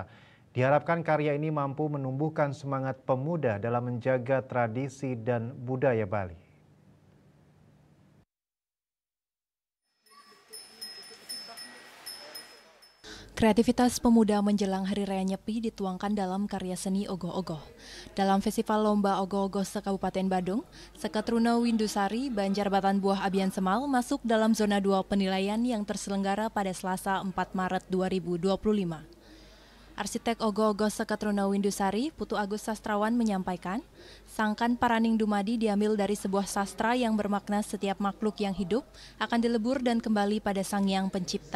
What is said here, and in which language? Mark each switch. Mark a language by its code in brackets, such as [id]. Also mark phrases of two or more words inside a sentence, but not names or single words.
[id] Diharapkan karya ini mampu menumbuhkan semangat pemuda dalam menjaga tradisi dan budaya Bali. Kreativitas pemuda menjelang Hari Raya Nyepi dituangkan dalam karya seni ogoh-ogoh. Dalam Festival Lomba Ogoh-ogoh se-Kabupaten Badung, Seketruna Windusari, Banjar Batanbuah Abian Semal masuk dalam zona 2 penilaian yang terselenggara pada Selasa 4 Maret 2025. Arsitek ogoh-ogoh Seketruna Windusari, Putu Agus Sastrawan menyampaikan, Sangkan Paraning Dumadi diambil dari sebuah sastra yang bermakna setiap makhluk yang hidup akan dilebur dan kembali pada Sang Yang Pencipta.